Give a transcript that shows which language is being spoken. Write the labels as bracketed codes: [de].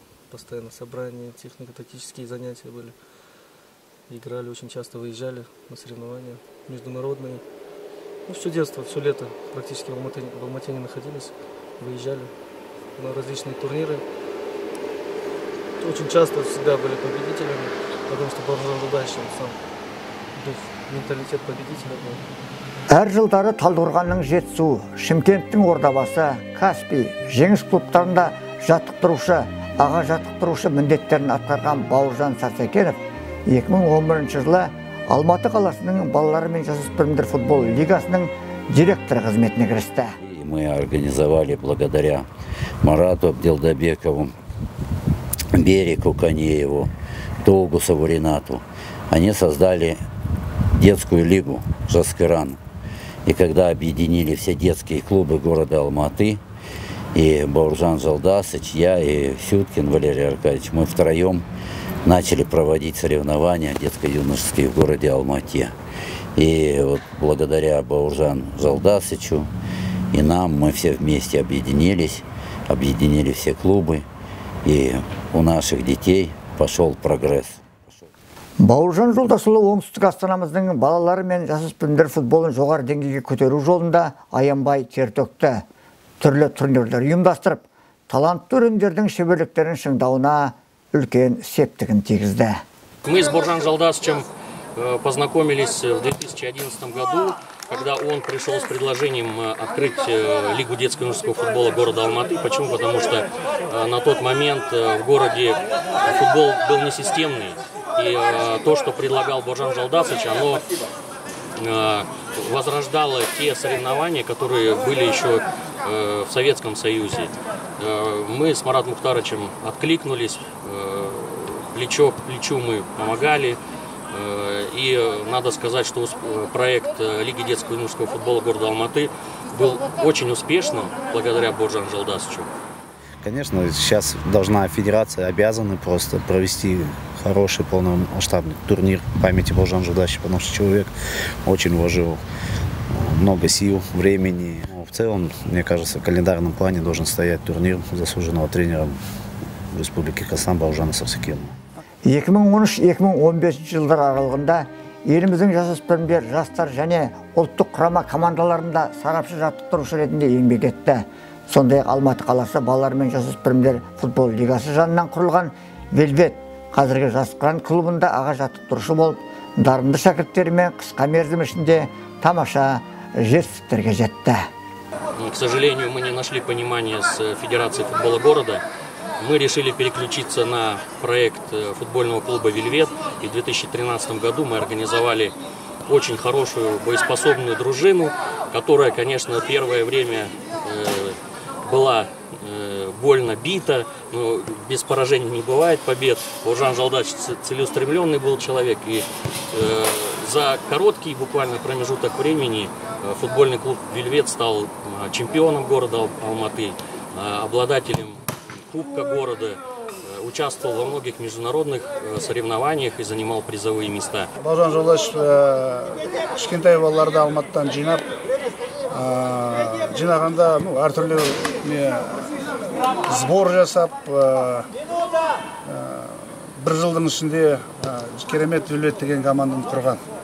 [ru] Постоянно собрания, технико-тактические занятия были. Играли, очень часто выезжали на соревнования международные. Ну, все детство, все лето практически в Алмате не находились. Выезжали на различные турниры. Очень часто всегда были победителями, потому что Бауыржан Жолдасович сам дух, менталитет победителя был. [kk] Әр жылдары Талдықорғанның Жетісу, Шымкенттің Ордабасы, Каспий, жеңіс клубтарында жаттықтырушы, аға жаттықтырушы міндеттерін атқарған Бауыржан Сарсекенов 2011 жылы Алматы қаласының балалары мен жасөспірімдер футбол лигасының директоры қызметіне кірісті. [ru] Мы организовали благодаря Марату Абделдабекову, Береку Конееву, Долгусову Ренату. Они создали детскую лигу «Жаскыран». И когда объединили все детские клубы города Алматы, и Бауыржан Жолдасович, я и Сюткин Валерий Аркадьевич, мы втроем начали проводить соревнования детско-юношеские в городе Алмате. И вот благодаря Бауыржан Жолдасовичу и нам мы все вместе объединились, объединили все клубы, и у наших детей пошел прогресс. [kk] Бауыржан Жолдасұлы оңтүстік астанамыздың балалары мен жасөспірімдер футболын жоғары деңгейге көтеру жолында аянбай тер төкті. Түрлі турнирлер ұйымдастырып, талантты өрендердің шеберліктерін шыңдауына үлкен септігін тигізді. [ru] Мы с Бауыржаном Жолдасовичем познакомились в 2011 году, когда он пришел с предложением открыть Лигу детско-юношеского футбола города Алматы. Почему? Потому что на тот момент в городе футбол был несистемный. И то, что предлагал Бауыржан Жолдасович, оно возрождало те соревнования, которые были еще в Советском Союзе. Мы с Маратом Мухтаровичем откликнулись, плечо к плечу мы помогали. И надо сказать, что проект Лиги детского и юношеского футбола города Алматы был очень успешным благодаря Бауыржану Жолдасовичу. Конечно, сейчас должна федерация, обязаны просто провести хороший полномасштабный турнир памяти Бауыржана Жолдасовича, потому что человек очень вложил много сил, времени. В целом, мне кажется, в календарном плане должен стоять турнир заслуженного тренера Республики Казахстан Бауыржана Сарсекенова. [kk] 2013-2015 жылдар аралығында еліміздің жасөспірімдер, жастар және ұлттық құрама командаларында сарапшы жаттықтырушы ретінде еңбек етті. Сондай-ақ Алматы қаласы балалар мен жасөспірімдер футбол лигасы жанынан құрылған Велвет қазіргі Жасқыран клубында аға жаттықтырушы болып, дарынды шәкірттерімен қысқа мерзім ішінде тамаша жетістіктерге жетті. [ru] К сожалению, мы не нашли понимания с Федерацией футбола города. Мы решили переключиться на проект футбольного клуба «Вельвет». И в 2013 году мы организовали очень хорошую боеспособную дружину, которая, конечно, первое время была больно бита, но без поражений не бывает побед. Бауыржан Жолдасович целеустремленный был человек, и за короткий буквально промежуток времени футбольный клуб «Вельвет» стал чемпионом города Алматы, обладателем Кубка города, участвовал во многих международных соревнованиях и занимал призовые места. [kk] Бауыржан Жолдасович кішкентай балаларды Алматыдан жинап, жинағанда әртүрлі сбор жасап, бір жылдың ішінде керемет Вельвет деген команданы құрған.